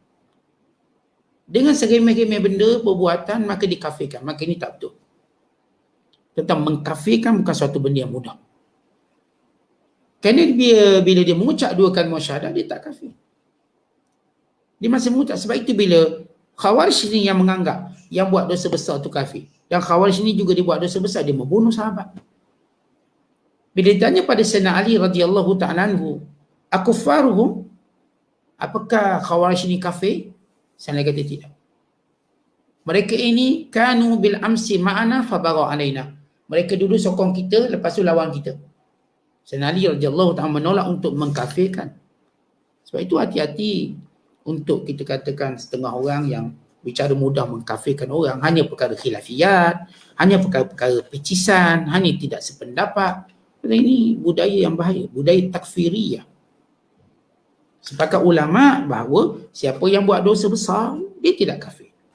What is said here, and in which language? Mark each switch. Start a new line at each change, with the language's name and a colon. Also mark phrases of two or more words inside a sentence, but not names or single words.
Malay: Dengan seremeh-remeh benda, perbuatan, maka dikafirkan. Maka ini tak betul. Tentang mengkafirkan bukan suatu benda yang mudah. Kerana bila dia mengucap dua kalimah syahadat, dia tak kafir. Dia masih mengucap. Sebab itu bila Khawarij ini yang menganggap yang buat dosa besar itu kafir. Dan Khawarij ini juga dia buat dosa besar, dia membunuh sahabat. Bila ditanya pada Sayyidina Ali
Arabic: radhiyallahu ta'ala anhu, akufaruhum,
Malay: apakah Khawarij ini kafir? Saya kata tidak. Mereka ini
Arabic: kanu bil amsi ma'ana fabara alaina.
Malay: Mereka dulu sokong kita, lepas tu lawan kita. Sayyidina Ali
Arabic: radhiyallahu ta'ala
Malay: menolak untuk mengkafirkan. Sebab itu hati-hati untuk kita katakan setengah orang yang bicara mudah mengkafirkan orang, hanya perkara khilafiyat, hanya perkara-perkara pecisan, hanya tidak sependapat. Ini budaya yang bahaya, budaya takfiriyah. Sepakat ulama bahawa siapa yang buat dosa besar, dia tidak kafir.